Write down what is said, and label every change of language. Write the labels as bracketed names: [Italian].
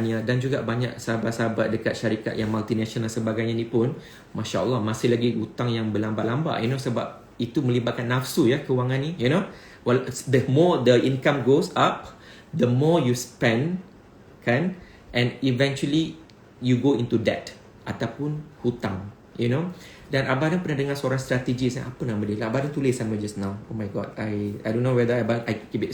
[Malay] Ania dan juga banyak sahabat-sahabat dekat syarikat yang multinational dan sebagainya ni pun, Masya Allah, masih lagi hutang yang berlambak-lambak, you know, sebab itu melibatkan nafsu ya, kewangan ni, you know. [English] Well, the more the income goes up, the more you spend kan, and eventually you go into debt [Malay] ataupun hutang, [English] you know. [Malay] Dan Abang pernah dengar seorang strategis yang apa nama dia? Abang tulis sama [English] just now. Oh my god, I don't know whether I keep it.